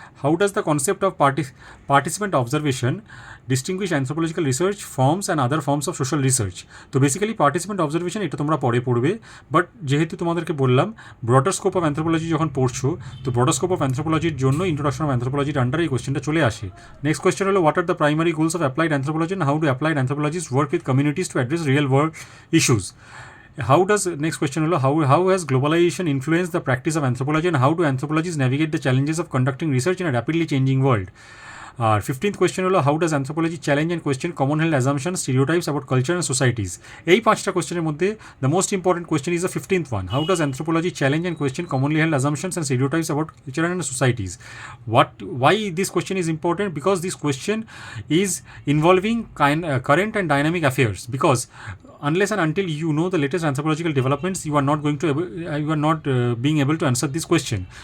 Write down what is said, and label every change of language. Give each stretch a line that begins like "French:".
English: How does the concept of participant observation distinguish anthropological research forms and other forms of social research?
Bangla: তো basically participant observation এটা তোমরা পরে পড়বে, but যেহেতু তোমাদেরকে বললাম
English: broader scope of anthropology
Bangla: যখন পড়ছো, তো ব্রডার স্কোপ অফ অ্যানথ্রোপোলজির জন্য ইন্ট্রোডাকশন অফ অ্যানথ্রোপোলজির আন্ডারে এই কোয়েশ্চেনটা চলে আসে।
English: Next question হলো, what are the primary goals of applied anthropology and how do applied anthropologists work with communities to address real world issues? Next question holo, how has globalization influenced the practice of anthropology and how do anthropologists navigate the challenges of conducting research in a rapidly changing world? আর 15th question হলো, how does anthropology challenge and question common held assumption stereotypes about culture and societies. এই 5টা কোয়েশ্চেনের মধ্যে the most important question is the 15th one, how does anthropology challenge and question commonly held assumptions and stereotypes about culture and societies. Why this question is important? Because this question is involving current and dynamic affairs, because unless and until you know the latest anthropological developments, you are not being able to answer this question.